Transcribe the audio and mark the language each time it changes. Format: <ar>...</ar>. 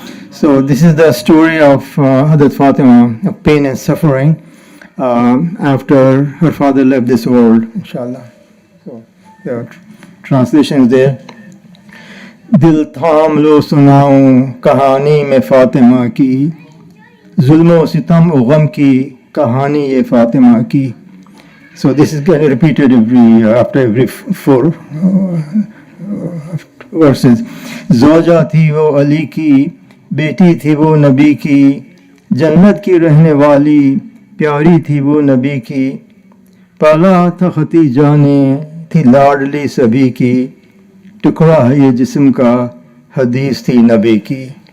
<en>So this is the story of Hazrat Fatima, of pain and suffering after her father left this world, inshallah. So the translation is there.</en> <hi>दिल थाम लो सुनाऊं कहानी में फातिमा की जुल्म सितम और गम की कहानी ये फातिमा की.</hi> <en>So this is getting repeated after every four verses.</en> <hi>ज़ौजा थी वो अली की, बेटी थी वो नबी की, जन्नत की रहने वाली, प्यारी थी वो नबी की, पाला था खतीजा ने, थी लाडली सभी की, टुकड़ा है ये जिस्म का, हदीस थी नबी की.</hi>